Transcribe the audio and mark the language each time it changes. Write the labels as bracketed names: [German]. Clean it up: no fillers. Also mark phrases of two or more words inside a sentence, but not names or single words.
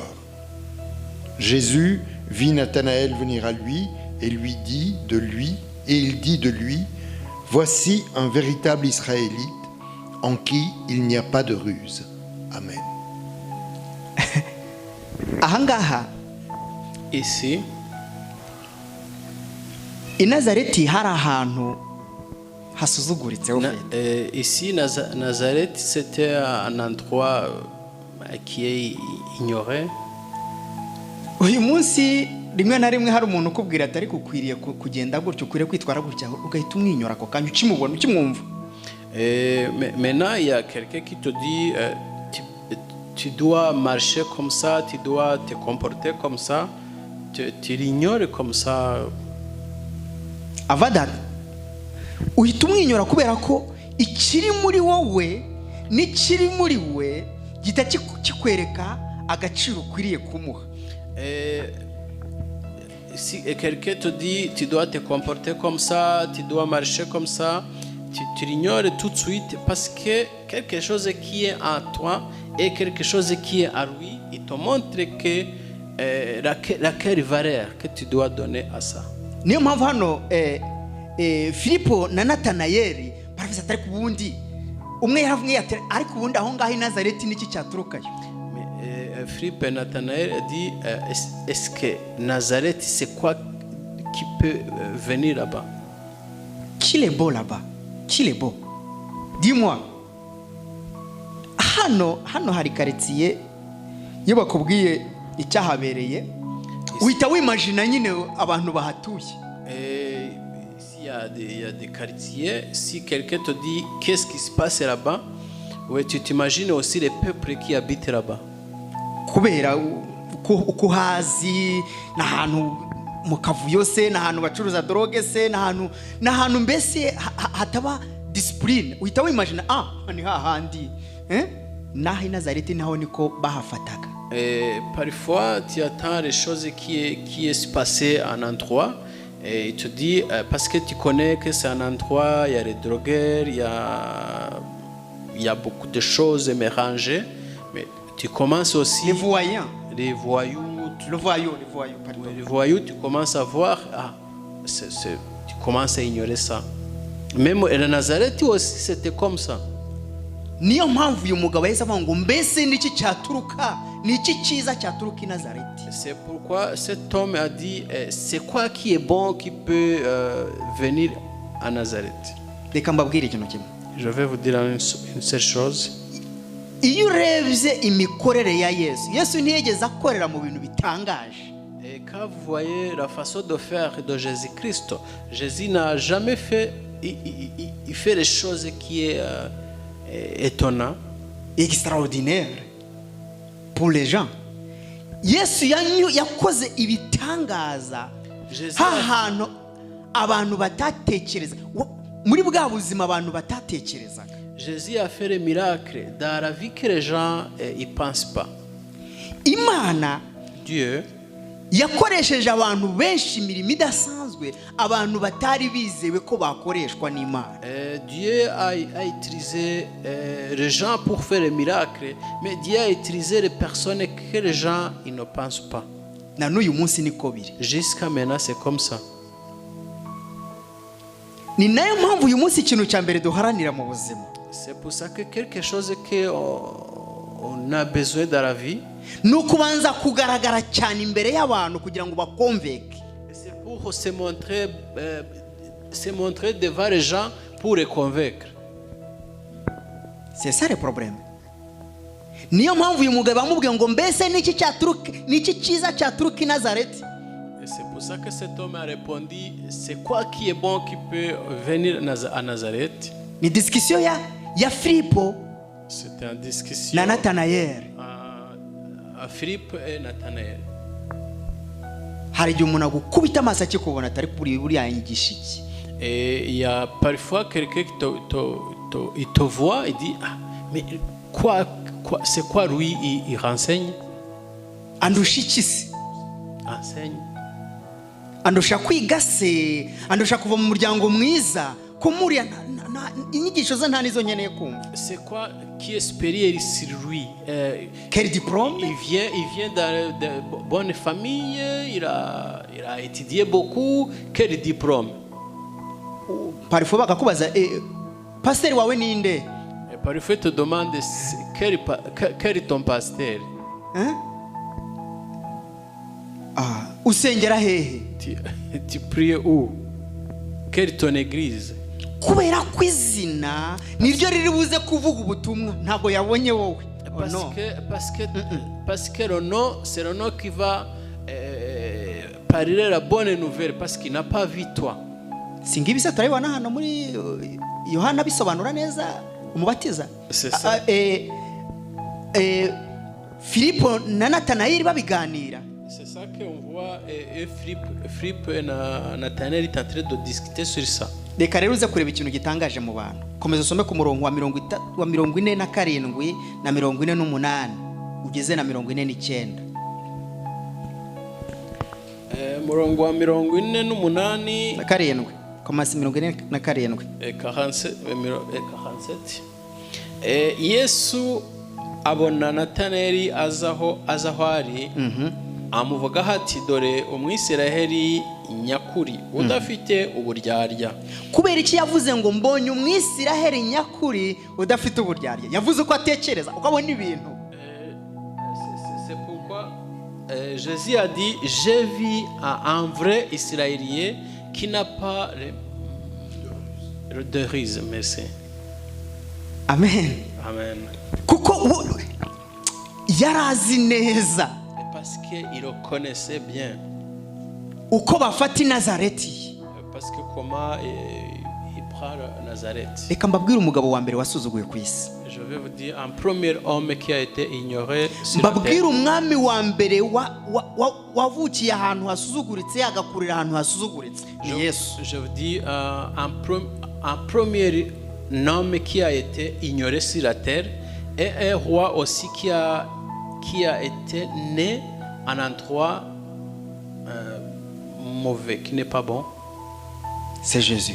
[French] Jésus vit Nathanaël venir à lui et il dit de lui, voici un véritable Israélite en qui il n'y a pas de ruse. Amen. [Kinyarwanda] Ahangaha [French] Ici, [Kinyarwanda] i Nazareti hari ahantu hasuzuguritse. [French] ici Nazareth, c'était un endroit qui est ignoré. [Kinyarwanda] Uyu munsi rimwe na rimwe hari umuntu ukubwira ati ariko ukwiriye kugenda gutyo, ukwiriye kwitwara gutya, ugahita umwinyura ako kanya ukimubona ukimwumva. [French] Maintenant il y a quelqu'un qui te dit tu dois marcher comme ça, tu dois te comporter comme ça, tu l'ignores comme ça. [Kinyarwanda] Avada uhita umwinyura kubera ko ikiri muri wowe n'ikiri muri we gita kikwereka agaciro ukwiriye kumuha. [French] Si quelqu'un te dit tu dois te comporter comme ça, tu dois marcher comme ça, tu l'ignores tout de suite parce que quelque chose qui est en toi et quelque chose qui est à lui, il te montre que laquelle valeur que tu dois donner à ça. [Kinyarwanda] Niyo mpamvu hano Filipo na Natanayeli baravuze atari ku bundi umwe yaravuye ati ariko ubundi aho ngaho i Nazareti niki cyaturukayo. [French] Philippe et Nathanaël a dit est-ce que Nazareth c'est quoi qui peut venir là-bas? Qui est beau là-bas? Qui est beau? Dis-moi. [Kinyarwanda] Hano hari quartier iyo bakubwiye icyahabereye uhita wimagine nyine abantu bahatuye. [French] Ici il y a des quartiers, si quelqu'un te dit qu'est-ce qui se passe là-bas, ouais, tu t'imagines aussi les peuples qui habitent là-bas. [Kinyarwanda] kubera uko hazi n'ahantu mu kavuyo se n'ahantu bacuruza droge se n'ahantu mbese hataba discipline. Uhita wimagine ni hahandi naho i Nazareti naho niko bahafataga. [French] Et parfois tu attends les choses qui est passé à un endroit et tu te dis parce que tu connais que c'est un endroit, il y a les drogueurs, il y a beaucoup de choses mélangées, mais tu commences aussi Les voyants, les voyous, pardon. les voyous, tu commences à voir, tu commences à ignorer ça. Même à Nazareth aussi c'était comme ça. [Kinyarwanda] Niyo mpamvu uyu mugabo yahise avuga ngo mbese niki cyaturuka, niki cyiza cyaturuka i Nazareti. [French] C'est pourquoi cet homme a dit c'est quoi qui est bon qui peut venir à Nazareth. [Kinyarwanda] Reka mbabwire ikintu kimwe. [French] Je vais vous dire une seule chose. [Kinyarwanda] Iyo urebye imikorere ya Yesu ntiyigeze akorera mu bintu bitangaje. [French] Et quand vous voyez la façon de faire de Jésus-Christ, Jésus n'a jamais fait, il fait les choses qui est étonnant, Extraordinaire pour les gens. [Kinyarwanda] Yesu yakoze ibitangaza hahantu abantu batatekereza, muri bwa buzima abantu batatekerezaga. [French] Jésus a fait des miracles dans la vie que les gens ne pensent pas. [Kinyarwanda] Imana [French] Dieu [Kinyarwanda] yakoresheje abantu benshi imirimo idasanzwe abantu batari bizewe ko bakoreshwa n'Imana. [French] Dieu a utilisé les gens pour faire des miracles, mais Dieu a utilisé les personnes que les gens ils ne pensent pas. [Kinyarwanda] Na n'uyu munsi niko biri. [French] Jusqu'à maintenant c'est comme ça. [Kinyarwanda] Ni nayo mpamvu uyu munsi ikintu cya mbere duharanira mu buzima. [French] C'est pour ça que quelque chose que on a besoin dans la vie, [Kinyarwanda] ni ukubanza kugaragara cyane imbere y'abantu kugira ngo bakonveke. [French] c'est pour se montrer devant les gens pour les convaincre. C'est ça le problème. [Kinyarwanda] Niyo mpamvu uyu mugabo amubwiye ngo mbese niki cyiza cyaturuka i Nazareti. [French] Et c'est pour ça que cet homme a répondu c'est quoi qui est bon qui peut venir à Nazareth. [Kinyarwanda] Ni discussion ya Filipo [French] C'était une discussion [Kinyarwanda] na Nathanael. [French] à Philippe et Nathanaël. [Kinyarwanda] Hari igihe umuntu agukubita amaso akikubona atari kuri buriya nyigisha iki. [French] Et il y a parfois quelqu'un qui il te voit et dit mais quoi c'est quoi lui il renseigne. [Kinyarwanda] Andusha iki se? [French] Enseigne. [Kinyarwanda] Andusha kwiga se? Andusha kuva mu muryango mwiza? Ko muriya inyigisho ze nta nizo nkeneye kumva. [French] C'est quoi qui est supérieur sur lui? Quel diplôme? Il vient de bonne famille, il a étudié beaucoup. Quel diplôme? [Kinyarwanda] Parfois bakakubaza pasteur wawe ninde? [French] Et parfois te demande quel est ton pasteur? [Kinyarwanda] Usengera hehe? [French] Tu pries où? Quelle est ton église? [Kinyarwanda] Kubera kwizina niryo riri buze kuvuga ubutumwa ntago yabonye wowe. [French] Parce que le nom c'est le nom qui va parler la bonne nouvelle parce qu'il n'a pas vu toi. [Kinyarwanda] Singibi se turabibona hano muri Yohana bisobanura neza umubatiza. [French] C'est ça. [Kinyarwanda] Filipo na Nathanael babiganira. [French] C'est ça qu'on voit Philippe et Nathanael est en train de discuter sur ça. [Kinyarwanda] Reka rero uze kureba ikintu gitangaje mu bantu. Komeza usome ku murongo wa 47 na 48 ugeze na 49. Murongo wa 48 na 7 komasi 47 47. Yesu abona Nathanaeli azaho ari amuvuga ati dore umwisiraheli nyakuri udafite uburyarya. Kubera iki yavuze ngo mbonye umwisiraheli nyakuri udafite uburyarya? Yavuze ko atekereza ukabona ibintu. [French] C'est pourquoi Jésus a dit j'ai vu un vrai Israélien qui n'a pas de ruse. Merci. Amen. Amen. [Kinyarwanda] Kuko yarazi neza [French] Parce qu'il le connaissait bien. [Kinyarwanda] uko bafata i Nazareti. [French] parce que comment il prend Nazareth. [Kinyarwanda] reka mbabwire umugabo wa mbere wasuzuguye ku isi. [French] Je vais vous dire un premier homme qui a été ignoré sur la [Kinyarwanda] mbabwire [French] terre. [Kinyarwanda] umwami wa mbere wavukiye ahantu hasuzuguritse agakurira ahantu hasuzuguritse ni Yesu. [French] Je vous dis un premier homme qui a été ignoré sur la terre et un roi aussi qui a été né en un endroit mauvais, qui n'est pas bon. C'est Jésus.